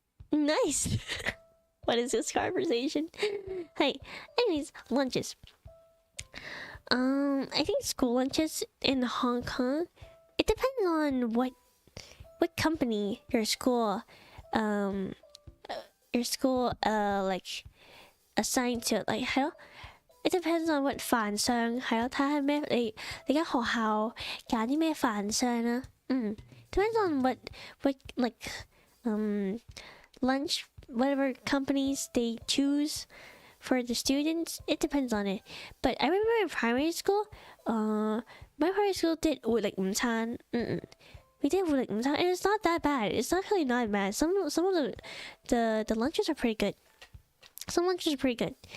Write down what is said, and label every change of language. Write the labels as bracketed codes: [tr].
[en] Nice. What is this conversation? Hey, anyways, lunches. I think school lunches in Hong Kong, it depends on what company your school like assigned to. Like, it depends on what [yue] 飯商係咯，睇下咩你間學校揀啲咩飯商啦。 [en] Depends on what like lunch, whatever companies they choose for the students. It depends on it. But I remember in primary school, my primary school did 活力午餐。 We did 活力午餐, and it's not that bad. It's actually not bad. Some of the lunches are pretty good. Some lunches are pretty good.